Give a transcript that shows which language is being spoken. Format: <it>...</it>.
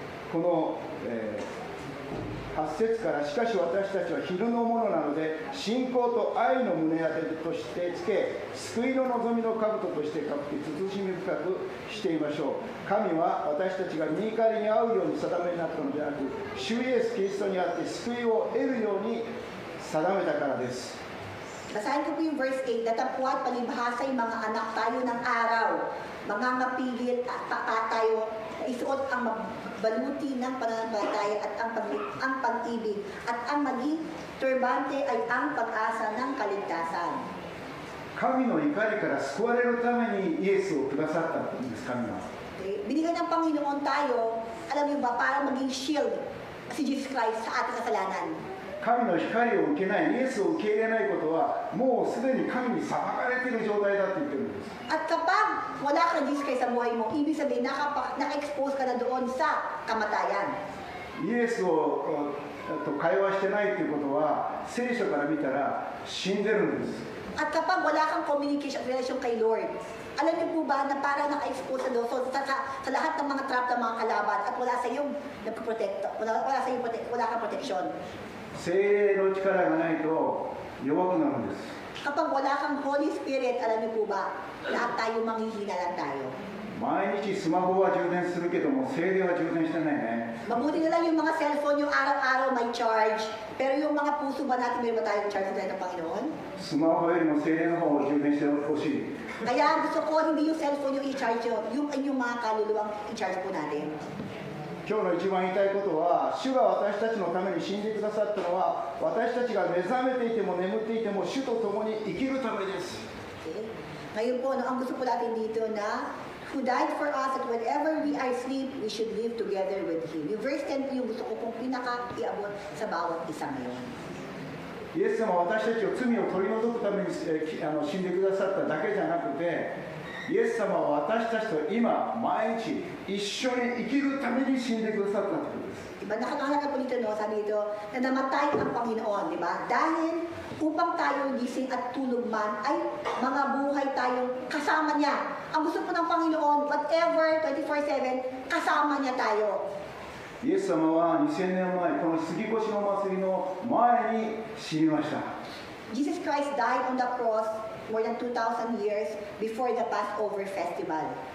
<ja>この、8節からしかし私たちは昼のものなので信仰と愛の胸当てとしてつけ救いの望みの兜としてかぶって慎み深くしていましょう。神は私たちが御怒りに遭うように定めになったのではなく主イエスキリストにあって救いを得るように定めたからです。</ja> <tl>Basahin ko po yung verse 8, datapwat palibhasay mga anak tayo ng araw, mga ngapigil at tayo, isuot ang baluti ng pananampalataya at ang pag-ibig, at ang maging turbante ay ang pag-asa ng kaligtasan.</tl> <ja>神の怒りから救われるためにイエスをくださったんです、神は。</ja> <tl>Okay? Binigyan ng Panginoon tayo, alam niyo ba, para maging shield si Jesus Christ sa ating kasalanan.</tl> <ja>神の光を受けない、イエスを受け入れないことはもうすでに神に裁かれている状態だって言ってるんです。</ja> <tl>At kapag wala ka Jesus Christ sa buhay mo, ibig sabihin naka-expose ka na doon sa kamatayan.</tl> <ja>イエスをと会話してないということは聖書から見たら死んでるんです。</ja> <tl>At kapag wala kang communication relation kay Lord, alam niyo po ba na para naka-expose sa Lord sa lahat ng mga trap ng mga kalaban at wala sa iyong nagpo-protect, wala kang protection.</tl> <ja>聖霊の力がないと弱くなるんです。</ja> <tl>Kapag wala kang Holy Spirit, alam niyo po ba, lahat tayo manghihina lang tayo.</tl> <ja>毎日スマホは充電するけども聖霊は充電してないね。</ja> <tl>Mabuti na lang yung mga cellphone yung araw-araw may charge, pero yung mga puso ba natin, meron ba tayong charge na ng Panginoon?</tl> <ja>スマホよりも聖霊の方を充電してほしい。</ja> <tl>Kaya gusto ko hindi yung cellphone yung i-charge yun, yung inyong mga kaluluwang i-charge po natin.</tl> <ja>今日の一番言いたいことは、主が私たちのために死んでくださったのは、私たちが目覚めていても眠っていても主と共に生きるためです。 Okay?</ja> <tl>Ngayon po, ang gusto po natin dito na</tl> <en>who died for us that whenever we are asleep, we should live together with Him.</en> <tl>Yung verse 10 po yung gusto ko pong pinaka-iabot sa bawat isa ngayon.</tl> <ja>イエス様は私たちを罪を取り除くために死んでくださっただけじゃなくて、イエス様は私たちと今、毎日一緒に生きるために死んでくださったということです。</ja> <tl>Diba? Nakakahalaga po dito, no? Sabi dito, na namatay ang Panginoon, di ba? Dahil upang tayo gising at tulog man, ay mga buhay tayong kasama niya. Ang gusto po ng Panginoon,</tl> <en>whatever, 24/7,</en> <tl>kasama niya tayo.</tl> <ja>イエス様は2000年前、この杉越の祭りの前に死にました。</ja> <en>Jesus Christ died on the cross more than 2,000 years before the Passover festival.</en>